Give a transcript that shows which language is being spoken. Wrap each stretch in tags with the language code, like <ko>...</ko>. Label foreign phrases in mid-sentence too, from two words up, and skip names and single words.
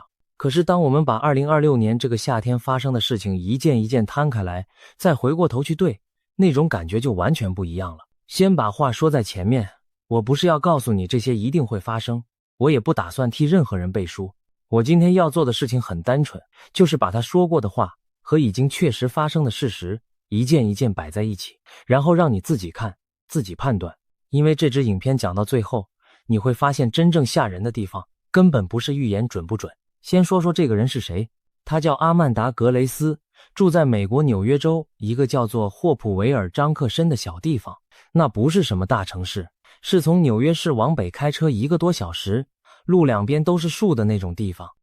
<zh>可是当我們把2026年這個夏天發生的事情一件一件攤開來，再回過頭去對，那種感覺就完全不一樣了。先把話說在前面，我不是要告訴你這些一定會發生，我也不打算替任何人背書。我今天要做的事情很单純，就是把他說過的話和已經確實發生的事實一件一件擺在一起，然後讓你自己看，自己判斷。因為這支影片講到最後，你會發現真正嚇人的地方根本不是預言準不準。先說說這個人是誰，他叫阿曼達·格雷斯，住在美國紐約州一個叫做霍普維爾張克申的小地方，那不是什麼大城市，是從紐約市往北開車1個多小時，路兩邊都是樹的那種地方。</zh>